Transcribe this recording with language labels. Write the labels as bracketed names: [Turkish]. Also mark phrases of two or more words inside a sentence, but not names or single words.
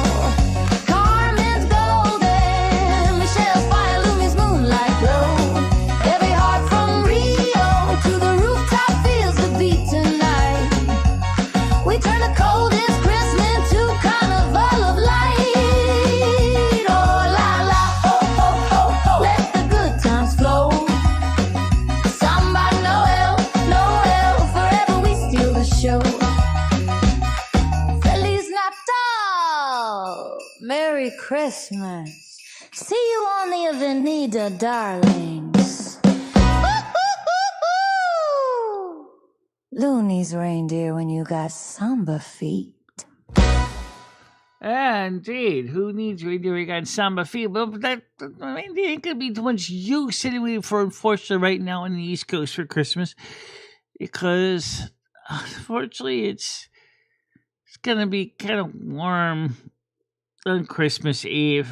[English] Carmen's golden, Michelle's fire, Lumi's moonlight glow. Every heart from Rio to the rooftop feels the beat tonight. We turn the coldest Christmas to carnival of light. Oh la la, ho ho ho ho, let the good times flow. Samba Noel, Noel, forever we steal the show. [Portuguese] Feliz Natal, [English] Merry Christmas. See you on the Avenida, darlings. Woo-hoo-hoo-hoo! Looney's reindeer when you got samba feet. Yeah, indeed. Who needs reindeer? We got samba feet, but that reindeer ain't gonna be too much use anyway for unfortunately right now on the East Coast for Christmas, because unfortunately it's gonna be kind of warm on Christmas Eve.